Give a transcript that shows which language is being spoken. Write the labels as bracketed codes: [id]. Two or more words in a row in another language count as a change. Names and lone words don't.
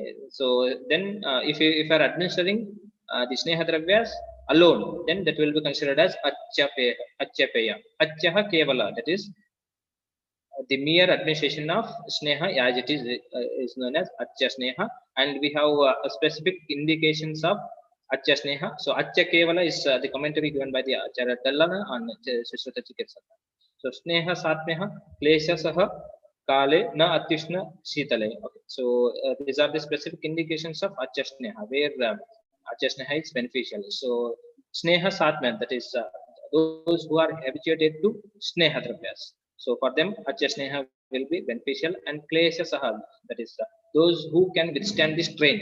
[en] So then if you are administering the [sa] Sneha Dravyas [en] alone, then that will be considered as Achyapeya. [sa] Achyaha Kevala, [en] that is the mere administration of Sneha as it is known as [sa] Achya Sneha, [en] and we have specific indications of [sa] Achya Sneha. [en] So [sa] Achya Kevala [en] is the commentary given by the Acharya Dallana on Sishrata Chikitsaka. [sa] So Sneha Satmeha Klesha Saha Kale Na Atyushna Shitale. [en] Okay. So these are the specific indications of [sa] Achya Sneha, [en] where [sa] Achya Sneha [en] is beneficial. So [sa] Sneha Satmeha, [en] that is those who are habituated to [sa] Sneha Dravyas. [en] So for them, [sa] Achya Sneha [en] will be beneficial, and [sa] Klesha Saha, [en] that is those who can withstand the strain.